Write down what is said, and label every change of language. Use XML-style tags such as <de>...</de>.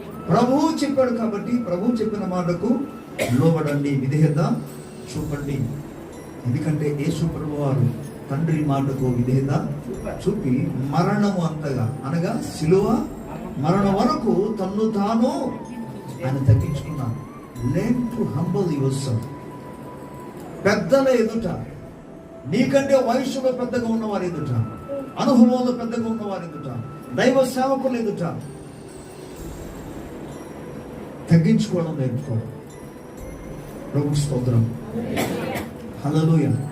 <te>ప్రభువు చెప్పాడు కాబట్టి ప్రభువు చెప్పిన మాటకు లోబడండి, విధేయత చూపండి. ఎందుకంటే యేసు ప్రభు వారు తండ్రి మాటకు విధేయత చూపి మరణము అంతగా, అనగా శిలువ మరణం వరకు తన్ను తాను ఆయన తగ్గించుకున్నాను.</te> <en>Learn to humble yourself.</en> <te>పెద్దల ఎదుట, నీకంటే వయసులో పెద్దగా ఉన్నవారి ఎదుట, అనుభవంలో పెద్దగా ఉన్నవారి ఎదుట, దైవ సేవకుల ఎదుట తగ్గించుకోవడం నేర్చుకోవడం. ప్రభు స్తోత్రం. హల్లెలూయా.</te>